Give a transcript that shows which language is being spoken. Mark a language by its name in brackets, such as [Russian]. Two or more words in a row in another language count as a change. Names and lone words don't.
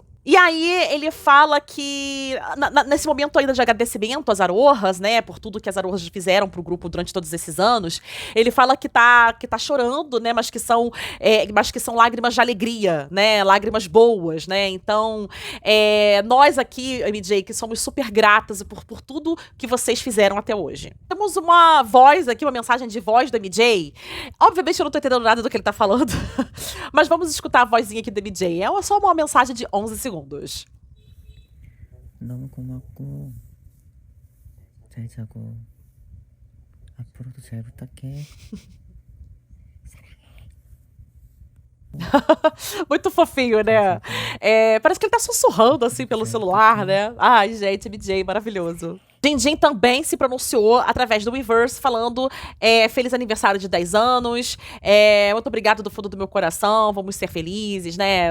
[Portuguese] E aí ele fala que, nesse momento ainda de agradecimento às Arohas, né, por tudo que as Arohas fizeram pro grupo durante todos esses anos, ele fala que tá chorando, né, mas que são lágrimas de alegria, né, lágrimas boas, né, então nós aqui, MJ, que somos super gratas por tudo que vocês fizeram até hoje. Temos uma voz aqui, uma mensagem de voz do MJ. Obviamente eu não tô entendendo nada do que ele tá falando, mas vamos escutar a vozinha aqui do MJ. É só uma mensagem de 11 segundos. [Korean] 너무 고맙고 잘 자고 앞으로도 잘 부탁해. [Portuguese] Muito fofinho, né? Parece que ele tá sussurrando assim pelo celular, né? Ai, gente, MJ, maravilhoso. Jinjin também se pronunciou através do Weverse, falando feliz aniversário de 10 anos, muito obrigado do fundo do meu coração, vamos ser felizes, né?